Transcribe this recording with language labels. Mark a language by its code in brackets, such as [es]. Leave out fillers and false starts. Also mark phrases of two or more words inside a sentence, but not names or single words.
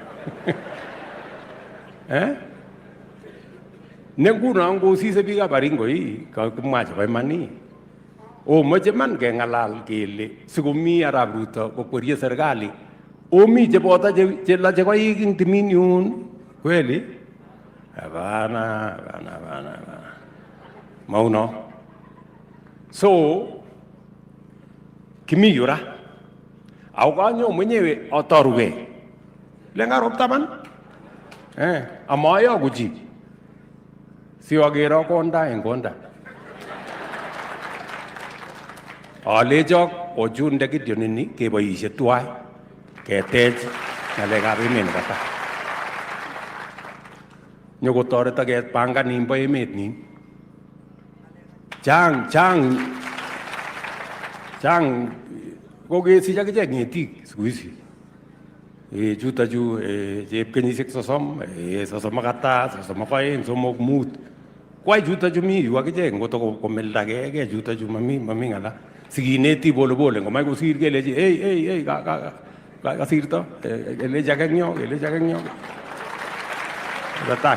[kln] nenguno ngosise biikab Baringo kakimwa chebo iman omoche man kengalal kele sikomi Arap Ruto kokwerie serikali omi cheboto chelache koik ing timin yun kweli hapana mauno. So kimi yura au kanyo mwenyewe atoruge lenga roptaman amayo kuchi siwagero konda en konda alechok ochunde Gideon ini keboishe tuwai ketech ngalekab emet nebo tai nyokotoreto kepangan nimbo emet nin chang kokesich akichek ngetik siku hizi chuto chu chep kenyisiek 30 32 32 somok mut kwai chuto chu mi yu akichek ngoto komeldagei chuto chu mami ngala sikineti polepole ngomai kosir kelechi hey kasirto kelechi akengyo Tatai.